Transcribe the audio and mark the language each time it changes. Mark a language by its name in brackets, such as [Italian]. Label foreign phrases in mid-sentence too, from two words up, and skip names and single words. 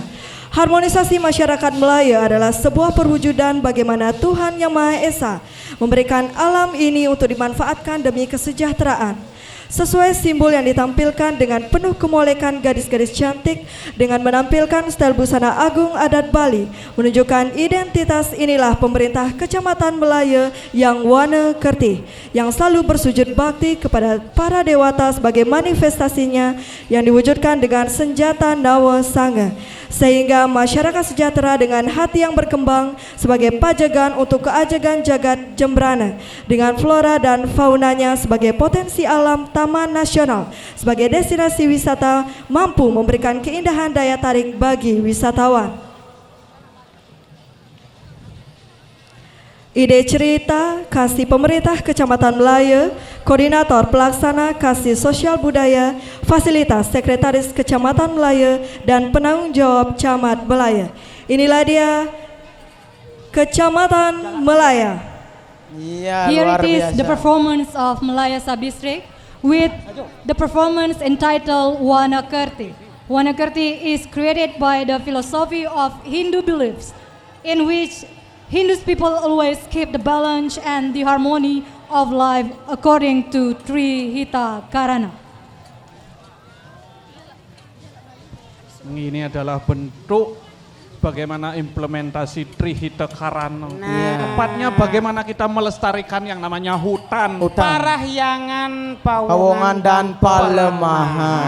[Indonesian] Harmonisasi masyarakat Melayu adalah sebuah perwujudan bagaimana Tuhan Yang Maha Esa memberikan alam ini untuk dimanfaatkan demi kesejahteraan. Sesuai simbol yang ditampilkan dengan penuh kemolekan gadis-gadis cantik dengan menampilkan style busana agung adat Bali, menunjukkan identitas inilah pemerintah Kecamatan Melayu yang Wana Kerti, yang selalu bersujud bakti kepada para dewata sebagai manifestasinya yang diwujudkan dengan senjata Nawa Sanga, sehingga masyarakat sejahtera dengan hati yang berkembang sebagai pajagan untuk keajegan jagat Jembrana dengan flora dan faunanya sebagai potensi alam taman nasional sebagai destinasi wisata mampu memberikan keindahan daya tarik bagi wisatawan. Ide cerita kasih pemerintah Kecamatan Melayu, Koordinator Pelaksana Kasih Sosial Budaya, Fasilitas Sekretaris Kecamatan Melayu, dan Penanggung Jawab Camat Melayu. Inilah dia Kecamatan Melayu. Iya, [English] Here [Indonesian] luar [English] it is [Indonesian] biasa. [English] the performance of Malaya Sub-District with the performance entitled Wana Kerti. Wana Kerti is created by the philosophy of Hindu beliefs in which Hindus people always keep the balance and the harmony of life according to Trihita Karana. [Indonesian] Ini adalah bentuk bagaimana implementasi Trihita Karana. Tepatnya bagaimana kita melestarikan yang namanya hutan. Parahyangan, Pawongan dan palemahan.